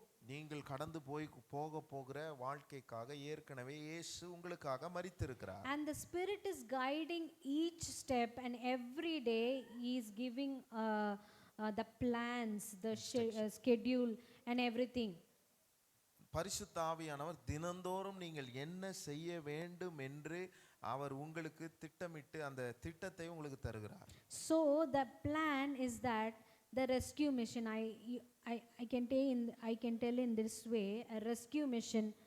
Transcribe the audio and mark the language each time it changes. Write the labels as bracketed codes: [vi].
[ta] நீங்கள் கடந்து போகிற வாழ்க்கைக்காக ஏற்கனவே இயேசு உங்களுக்காக மரித்திருக்கிறார். [en] And the Spirit is guiding each step, and every day he is giving the plans, the schedule and everything. [ta] பரிசுத்த ஆவியானவர் தினந்தோறும் நீங்கள் என்ன செய்ய வேண்டும் என்று அவர் உங்களுக்கு திட்டமிட்டு அந்த திட்டத்தை உங்களுக்கு தருகிறார். [en] So the plan is that the rescue mission, I can tell in this way, a rescue mission